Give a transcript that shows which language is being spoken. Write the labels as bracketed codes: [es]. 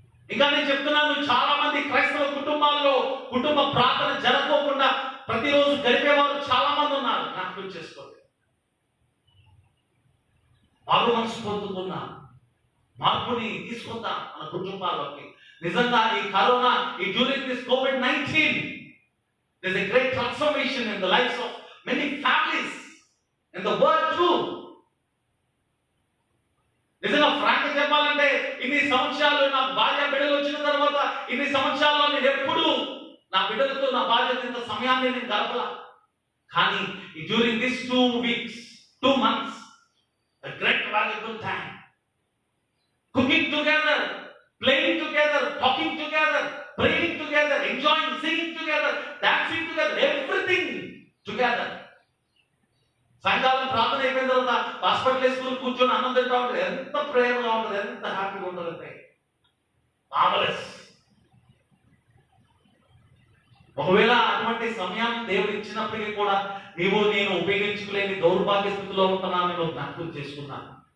[te] ఇంకా నేను చెప్తున్నాను, చాలా మంది క్రైస్తవ కుటుంబాల్లో కుటుంబ ప్రార్థన జరగకుండా ప్రతిరోజు గడిపేవారు చాలా మంది ఉన్నారు. జ్ఞాపకం చేసుకోండి. బాబు మనసు పొందుతున్నా మార్పుని తీసుకుందాం మన కుటుంబాల్లోకి. నిజంగా ఈ కరోనా, ఈ [en] During this COVID-19, there's a great transformation in the lives of many families in the world too. నిజంగా frank చెప్పాలంటే, ఇన్ని సంవత్సరాలు నా భార్య బిడ్డలు వచ్చిన తర్వాత ఇన్ని సంవత్సరాల్లో నేను ఎప్పుడు నా బిడ్డలతో నా భార్యతో ఇంత సమయాన్ని నేను గడపల. కానీ during this 2 weeks, 2 months, a great valuable time. Cooking together, playing together, talking together, praying together, enjoying, singing together, dancing together, everything together. [te] సాయంకాలం ప్రార్థన అయిపోయిన తర్వాత హాస్పిటల్ వేసుకుని కూర్చొని అన్నం తింటా ఉంటుంది. ఎంత ప్రేమగా ఉంటుంది, ఎంత హ్యాపీగా ఉంటుందంటే మార్వెలస్. ఒకవేళ అటువంటి సమయం దేవుడు ఇచ్చినప్పటికీ కూడా నీవు నేను ఉపయోగించుకోలేని దౌర్భాగ్య స్థితిలో ఉంటున్నాను, నేను జ్ఞాపకం చేసుకున్నాను.